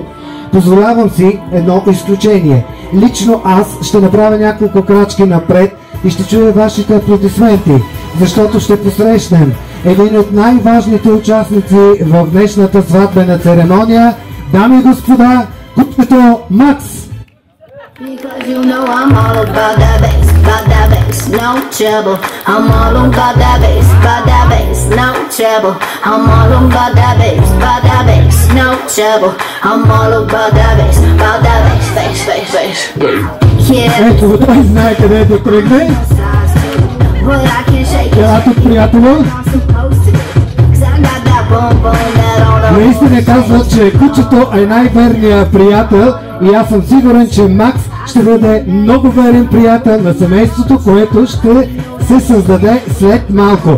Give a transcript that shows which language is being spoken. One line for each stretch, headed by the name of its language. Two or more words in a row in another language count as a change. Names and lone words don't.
Bulgarian: Позволявам си едно изключение. Лично аз ще направя няколко крачки напред и ще чуя вашите аплодисменти, защото ще посрещнем един от най-важните участници в днешната сватбена церемония. Дами и господа, купчето Макс!
English: Because you know I'm all about that bass, no trouble. I'm all about that bass, no trouble. I'm all about that bass, no trouble. I'm all about that bass. Yeah.
Bulgarian: Ето, той знае къде да тръгне. Ела тук, приятелю. Наистина казват, че кучето е най-верният приятел и аз съм сигурен, че Макс ще бъде много верен приятел на семейството, което ще се създаде след малко.